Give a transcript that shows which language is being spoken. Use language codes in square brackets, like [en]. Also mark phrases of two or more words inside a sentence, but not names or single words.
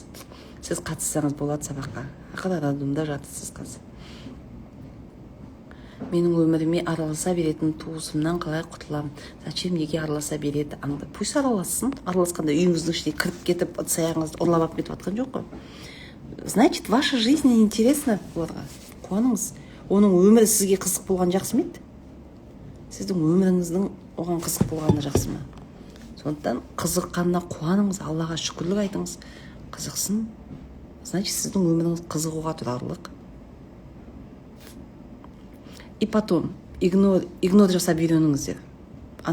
[kk] Сіз қатыссаңыз болады сабаққа. Ақыры радиомда жатырсыз қазір. Менің өміріме араласа беретін туысымнан қалай құтыламын? Зачем неге араласа береді? Пусть араласын. Араласқанда үйіңіздің ішіне кіріп кетіп, ыдыс-аяғыңызды ұрлап алып кетіп жатқан жоқ қой. [ru] Значит, ваша жизнь интересна оларға. [kk] Қуаныңыз. Оның өмірі сізге қызық болған жақсы ма еді? Сіздің өміріңіздің оған қызық болғаны жақсы ма? Сондықтан қызыққанына қуаныңыз, Аллаға шүкірлік айтыңыз. Қызықсын. Значит, сіздің өміріңіз қызығуға тұрарлық. [ru] И потом, [kk] игнор жасап үйреніңіздер.